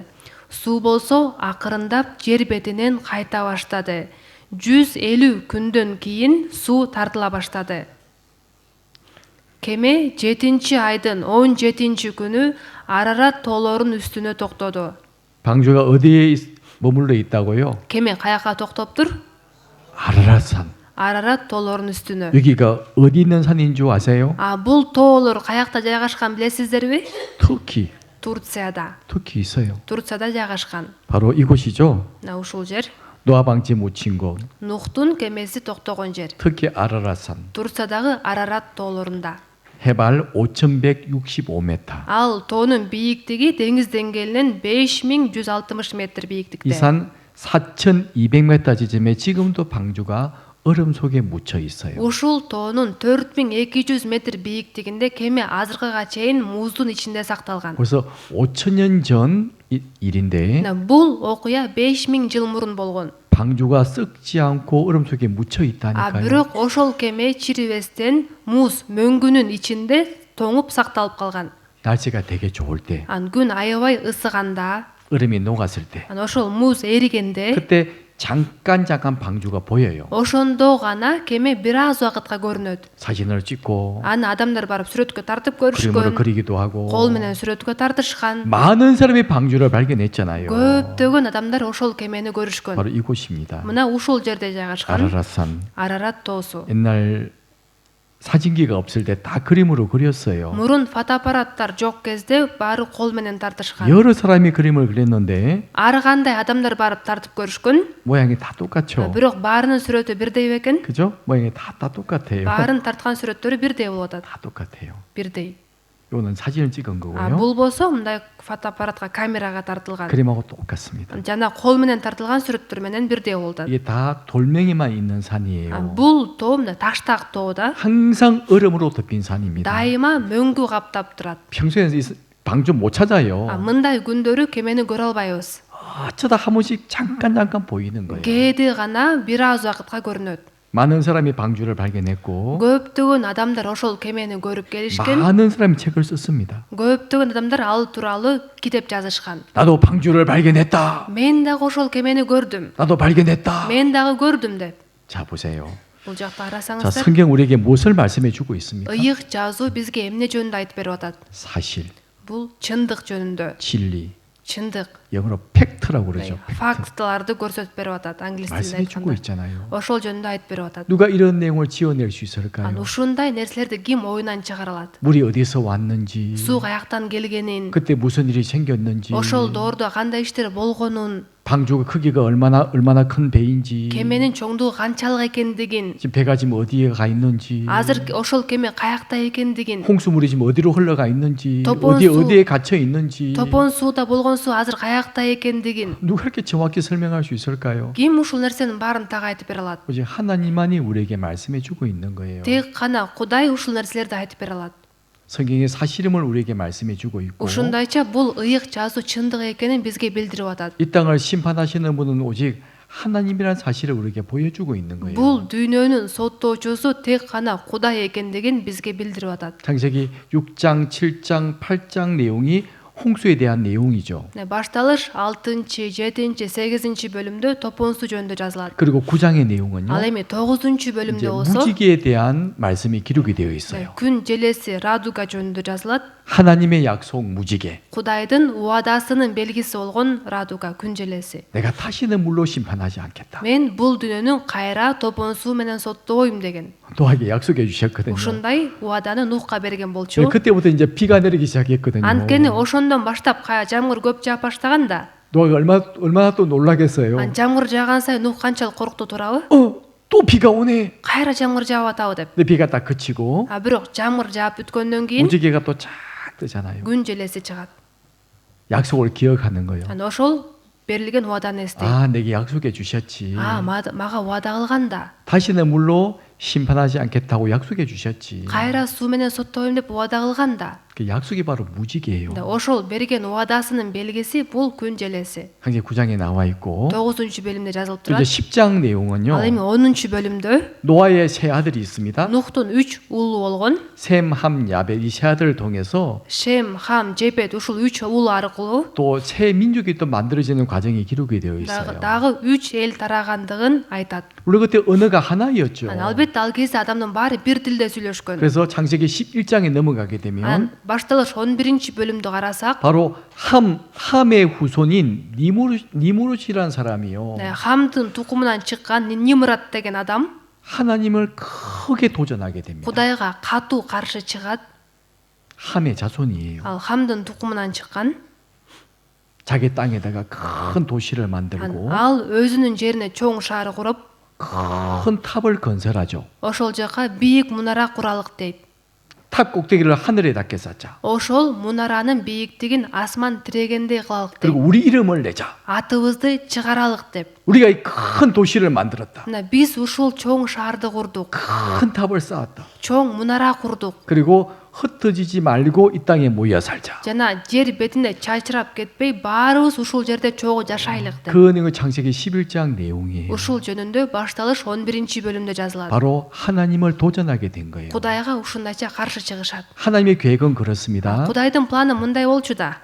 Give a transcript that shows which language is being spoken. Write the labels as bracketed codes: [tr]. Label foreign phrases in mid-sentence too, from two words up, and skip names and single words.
[ky] Суу болсо акырындап жер бетинен кайта баштады. 150 күндөн кийин суу тартыла баштады. Кеме 7-айдын 17-күнү Арарат тоолорунун үстүнө токтоду. [ko] 방주가 어디에 머물러 있다고요? [ky] Кеме каяка токтоптур? [ko] 아라랏산. [ky] Арарат тоолорунун үстүнө. [ko] 여기가 어디 있는 산인 줄 아세요? [ky] Бул тоолор каякта жайгашкан билесиздерби? [ko] 터키. [ky] Турцияда. [ko] 터키 있어요. [ky] Турцияда жайгашкан. [ko] 바로 이곳이죠. [ky] Ушул жер [ko] 노아 방지 묻힌 곳. [ky] Нухтун кемеси токтогон жер. [ko] 터키 아라랏산. [ky] Турциядагы Арарат тоолорунда. [ko] 해발 5,165m. [ky] Ал тоонун бийиктиги деңиз деңгээлинен 5160 метр бийиктикте. [ko] 이 산 4,200m 지점에 지금도 방주가 얼음 속에 묻혀 있어요. [ky] Ушул тоонун 4200 метр бийиктигинде кеме азыркыга чейин муздун ичинде сакталган. [ko] 벌써 5,000년 전 일인데 [ky] Бул окуя 5000 жыл мурун болгон. [ko] 방주가 썩지 않고 얼음 속에 묻혀 있다니까요. [ky] Бирок ошол кеме чирибестен муз мөңгүнүн ичинде тоңуп сакталып калган. [ko] 날씨가 되게 좋을 때, [ky] Күн аябай ысыганда, [ko] 얼음이 녹았을 때, [ky] ошол муз эригенде, [ko] 그때 잠깐 방주가 보여요. [ky] ошондо гана кеме бир аз убакытка көрүнөт. [ko] 사진을 찍고 [ky] Аны адамдар барып сүрөткө тартып [ko] 그림으로 [ky] көрүшкөн, [ko] 그리기도 하고 [ky] кол менен сүрөткө тартышкан. [ko] 많은 사람이 방주를 발견했잖아요. [ky] Көптөгөн адамдар ошол кемени көрүшкөн. [ko] 바로 이곳입니다. [ky] Мына ушул жерде жайгашкан [ko] 아라랏산. [ky] Арарат тоосу. [ko] 옛날 사진기가 없을 때 다 그림으로 그렸어요. [ky] Мурун фотоаппараттар жок кезде баары кол менен тартышкан. [ko] 여러 사람이 그림을 그렸는데 [ky] Ар кандай адамдар барып тартып көрүшкөн, [ko] 모양이 다 똑같죠. [ky] бирок баарынын сүрөтү бирдей бекен. [ko] 그죠? 모양이 다 똑같아요. [ky] Баарын тарткан сүрөттөрү бирдей болуп атат. [ko] 다 똑같아요. [ky] Бирдей. [ko] 이거는 사진을 찍은 거고요. [ky] Бул болсо мындай фотоаппаратка камерага тартылган. [ko] 그림하고 똑같습니다. [ky] Жана кол менен тартылган сүрөттөр менен бирдей болуп атат. [ko] 이게 다 돌멩이만 있는 산이에요. [ky] Бул тоо мына таштак тоо да. [ko] 항상 얼음으로 덮인 산입니다. [ky] Дайыма мөңгү каптап турат. [ko] 평소에 방주 못 찾아요. [ky] Мындай күндөрү кемени көрө албайбыз. [ko] 어쩌다 한 번씩 잠깐 보이는 거예요. [ky] Кээде гана бир аз убакытка көрүнөт. [ko] 많은 사람이 방주를 발견했고 [ky] Көптөгөн адамдар ошол кемени көрүп келишкен. [ko] 많은 사람이 책을 썼습니다. [ky] Көптөгөн адамдар ал тууралуу китеп жазышкан. [ko] 나도 방주를 발견했다. [ky] Мен дагы ошол кемени көрдүм. [ko] 나도 발견했다. [ky] Мен дагы көрдүм деп. [ko] 자 보세요. [ky] Бул жакта [ko] 자 [ky] карасаңыздар, [ko] 성경 우리에게 무엇을 말씀해 주고 있습니까? [ky] ыйык жазуу бизге эмне жөнүндө айтып берип атат? [ko] 사실, [ky] Бул чындык жөнүндө. [ko] 진리, [ky] Чындык. [ko] 영어로 팩트라고 그러죠. 팩트. [ky] фактыларды көрсөтүп берип атат англис тилинде [ko] 말씀해 주고 [ky] айтканда. [ko] 있잖아요. [ky] ошол жөнүндө айтып берип атат. [ko] 누가 이런 내용을 지어낼 수 있을까요? [ky] ушундай нерселерди ким оюнан чыгара алат? [ko] 물이 어디서 왔는지, [ky] Суу каяктан келгенин, [ko] 그때 무슨 일이 생겼는지, [ky] ошол доордо кандай иштер болгонун, [ko] 방주가 크기가 얼마나 큰 배인지, [ky] кеменин чоңдугу канчалык экендигин, [ko] 지금 배가 지금 어디에 가 있는지, [ky] азыр ошол кеме каякта экендигин, [ko] 홍수물이 지금 어디로 흘러가 있는지, 토폰수- 어디에 갇혀 있는지, [ky] топон сууда болгон суу азыр каякта экендигин [ko] 누가 이렇게 정확히 설명할 수 있을까요? [ky] ким ушул нерсенин баарын так айтып бере алат? [ko] 오직 하나님만이 우리에게 말씀해 주고 있는 거예요. [ky] Тек гана Кудай ушул нерселерди айтып бере алат. [ko] 성경의 사실임을 우리에게 말씀해 주고 있고, [ky] Ушундайча бул ыйык жазуу чындык экенин бизге билдирип атат. [ko] 이 땅을 심판하시는 분은 오직 하나님이라는 사실을 우리에게 보여주고 있는 거예요. [ky] Бул дүйнөнүн соттоочусу тек гана Кудай экендигин бизге билдирип атат. [ko] 창세기 6장, 7장, 8장 내용이 홍수에 대한 내용이죠. [ky] Башталыш 6-чы, 7-чи, 8-чи бөлүмдө топон суу жөнүндө жазылат. [ko] 그리고 9장의 내용은요. [ky] Ал эми 9-чу [ko] 이제 [ky] бөлүмдө болсо [ko] 무지개에 대한 말씀이 기록이 되어 있어요. [ky] күн желеси радуга жөнүндө жазылат. [ko] 하나님의 약속 무지개. [ky] Кудайдын уадасынын белгиси болгон радуга күн желеси. [ko] 내가 다시는 물로 심판하지 않겠다. [ky] Мен бул дүйнөнү кайра топон суу менен соттобойм деген. [ko] 노아에게 약속해 주셨거든요. [ky] Ушундай уаданы Нухка берген [ko] 네, [ky] болчу. [ko] 그때부터 이제 비가 내리기 시작했거든요. [ky] Анткени ошондон баштап жамгыр көп жаап баштаганда, [ko] 노아가 얼마나 또 놀라겠어요. [ky] жамгыр жааган сайын Нух канчалык коркту турабы? [ko] 또 비가 오네. [ky] Кайра жамгыр жаап атабы деп. [ko] 근데 비가 딱 그치고 [ky] Бирок жамгыр жаап бүткөндөн кийин [ko] 무지개가 또 쫙 뜨잖아요. [ky] күн желеси чыгат. [ko] 약속을 기억하는 거예요. [ky] Ошол берилген уаданы эстейт. [ko] 아, 내게 약속해 주셨지. [ky] Мага уада кылганда, [ko] 다시는 물로 심판하지 않겠다고 약속해 주셨지. [ky] кайра суу менен соттобойм деп уада кылганда, [ko] 그 약속이 바로 무지개예요. [ky] ошол берген уадасынын белгиси бул күн желеси. [ko] 창세기 9장에 나와 있고 [ky] 9-чу бөлүмдө жазылып [ko] 또 이제 [ky] турат. [ko] 10장 내용은요. [ky] Ал эми 10-чу бөлүмдө [ko] 노아의 세 아들이 있습니다. [ky] Нухтун 3 уулу болгон. [ko] 셈, 함, 야벳 이 세 아들을 통해서 [ky] Шем, Хам, Жепет ушул 3 уул аркылуу [ko] 또 새 민족이 또 만들어지는 과정이 기록이 되어 있어요. [ky] дагы 3 эл тарагандыгын айтат. [ko] 물론 그때 언어가 하나였죠. [ky] Албетте ал кезде адамдын баары бир тилде сүйлөшкөн. [ko] 그래서 창세기 11장에 넘어가게 되면 [ky] Башталыш 11-чи бөлүмдү карасак, [ko] 바로 함의 후손인 니무롯이라는 사람이요. [ky] Хамдын тукумунан чыккан Нимрат деген адам [ko] 하나님을 크게 도전하게 됩니다. [ky] Кудайга катуу каршы чыгат. [ko] 함의 자손이에요. [ky] Ал Хамдын тукумунан чыккан. [ko] 자기 땅에다가 큰 도시를 만들고 [ky] Ал өзүнүн жерине чоң шаар куруп, [ko] 큰 탑을 건설하죠. [ky] ошол жака бийик мунара куралык дейт. [ko] 탑 꼭대기를 하늘에 닿게 쌓자. [ky] Ошол мунаранын бийиктигин асман тирегендей кылалык дейт. [ko] 그리고 우리 이름을 내자. [ky] Атыбызды чыгаралык деп. [ko] 우리가 이 큰 도시를 만들었다. [ky] Биз ушул чоң шаарды курдук. [ko] 큰 탑을 쌓았다. [ky] Чоң мунара курдук. [ko] 그리고 흩어지지 말고 이 땅에 모여 살자. [ky] Жана жер бетинде чачырап кетпей, баарыбыз ушул жерде чогуу жашайлык деп. [ko] 그 내용은 창세기 11장 내용이에요. [ky] Ушул жөнүндө башталыш 11-чи бөлүмдө жазылат. [ko] 바로 하나님을 도전하게 된 거예요. [ky] Кудайга ушундайча каршы чыгышат. [ko] 하나님의 계획은 그렇습니다. [ky] Кудайдын планы мындай болчу да.